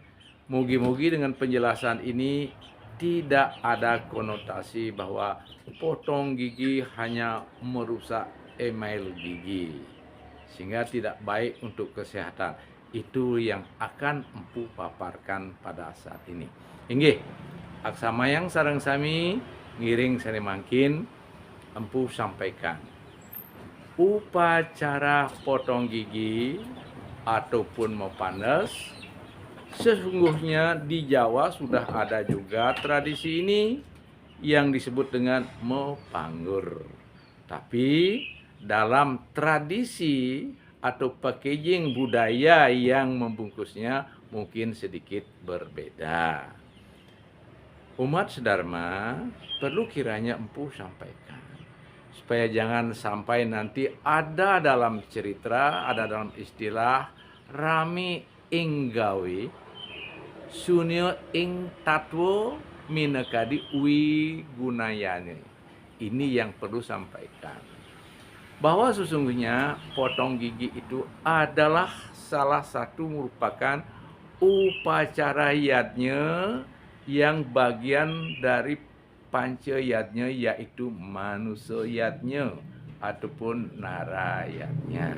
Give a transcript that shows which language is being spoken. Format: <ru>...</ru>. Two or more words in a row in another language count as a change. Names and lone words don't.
<id>Mugi-mugi dengan penjelasan ini tidak ada konotasi bahwa potong gigi hanya merusak email gigi, sehingga tidak baik untuk kesehatan. Itu yang akan empu paparkan pada saat ini.</id> <ban>Inggih, aksamayang sareng sami ngiring sani mangkin empu sampaikan.</ban> <id>Upacara potong gigi ataupun mepandes, sesungguhnya di Jawa sudah ada juga tradisi ini yang disebut dengan mepanggur. Tapi dalam tradisi atau packaging budaya yang membungkusnya mungkin sedikit berbeda. Umat sedharma perlu kiranya empu sampaikan supaya jangan sampai nanti ada dalam cerita, ada dalam istilah</id> <jv>rami ing gawe sunyo ing tatwo minekadi wi gunayane.</jv> <id>Ini yang perlu sampaikan, bahwa sesungguhnya potong gigi itu adalah salah satu merupakan upacara yadnya yang bagian dari panca yadnya, yaitu manusia yadnya ataupun narayatnya.</id>